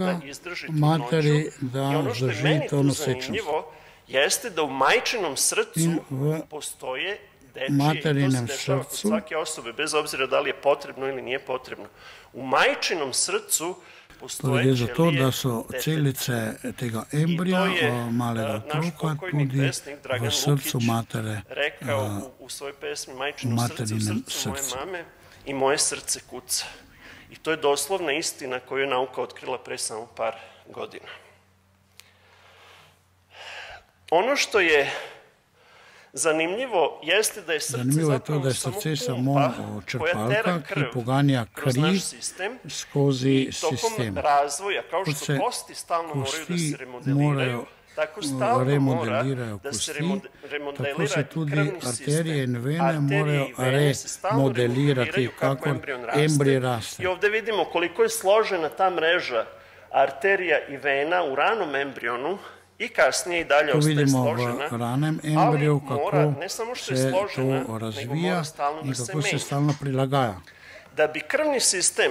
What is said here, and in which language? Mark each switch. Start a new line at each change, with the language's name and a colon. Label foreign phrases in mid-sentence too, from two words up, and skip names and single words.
Serbian: da izdrži trudnoću.
Slovenian: materi
Serbian: I
Slovenian: da
Serbian: ono što je
Slovenian: zdrži
Serbian: meni
Slovenian: to tu nosečnost.
Serbian: zanimljivo jeste da u majčinom srcu
Slovenian: In v
Serbian: postoje dečije, i to
Slovenian: materinem
Serbian: se dešava kod
Slovenian: srcu
Serbian: svake osobe, bez obzira da li je potrebno ili nije potrebno. U majčinom srcu
Slovenian: to
Serbian: postoje
Slovenian: je zato,
Serbian: ćelije
Slovenian: da so
Serbian: deteta.
Slovenian: celice tega embrija,
Serbian: I to je
Slovenian: malega
Serbian: naš
Slovenian: otroka,
Serbian: pokojni
Slovenian: tudi
Serbian: pesnik Dragan
Slovenian: v srcu
Serbian: Lukić
Slovenian: matere,
Serbian: rekao u svojoj pesmi Majčino
Slovenian: u
Serbian: srce, u
Slovenian: materinem
Serbian: srcu moje
Slovenian: srcu.
Serbian: mame i moje srce kuca. I to je doslovna istina koju je nauka otkrila pre samo par godina. Ono što je zanimljivo jeste da je srce
Slovenian: Zanimivo je to,
Serbian: zapravo
Slovenian: da je srce samo
Serbian: pumpa koja tera
Slovenian: črpalka, ki
Serbian: krv
Slovenian: poganja
Serbian: kroz
Slovenian: kri
Serbian: naš sistem
Slovenian: skozi
Serbian: i tokom
Slovenian: sistem.
Serbian: razvoja, kao
Slovenian: Kot
Serbian: što
Slovenian: se
Serbian: kosti stalno moraju da
Slovenian: kosti
Serbian: se remodeliraju,
Slovenian: morajo
Serbian: tako stalno mora
Slovenian: remodelirajo
Serbian: da se
Slovenian: kosti,
Serbian: remodelira
Slovenian: tako se tudi
Serbian: krvni
Slovenian: arterije in
Serbian: sistem.
Slovenian: vene
Serbian: Arterije
Slovenian: morajo
Serbian: i vene se stalno
Slovenian: remodelirati,
Serbian: remodeliraju kako
Slovenian: kakor
Serbian: embrion raste.
Slovenian: embrij raste.
Serbian: I ovde vidimo koliko je složena ta mreža arterija i vena u ranom embrionu i kasnije i dalje
Slovenian: To
Serbian: ostaje
Slovenian: vidimo
Serbian: složena.
Slovenian: v ranem embriju,
Serbian: Ali mora,
Slovenian: kako
Serbian: ne samo što je
Slovenian: se
Serbian: složena,
Slovenian: to
Serbian: nego
Slovenian: razvija
Serbian: mora stalno
Slovenian: in
Serbian: da se
Slovenian: kako se
Serbian: menja.
Slovenian: stalno prilagaja.
Serbian: Da bi krvni sistem,